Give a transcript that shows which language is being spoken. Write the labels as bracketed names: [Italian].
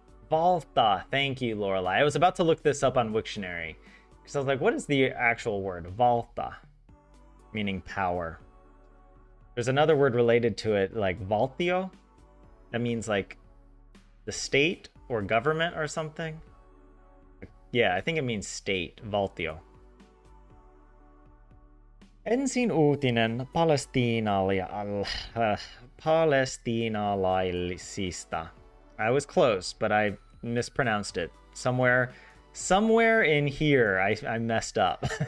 [English] Valta. Thank you, Lorelai. I was about to look this up on Wiktionary because I was like, what is the actual word? Valta, meaning power. There's another word related to it, like valtio. That means like the state or government or something. Yeah, I think it means state, valtio. [Finnish] Ensin uutinen palestiinalaisista. [English] I was close, but I mispronounced it. Somewhere in here, I messed up.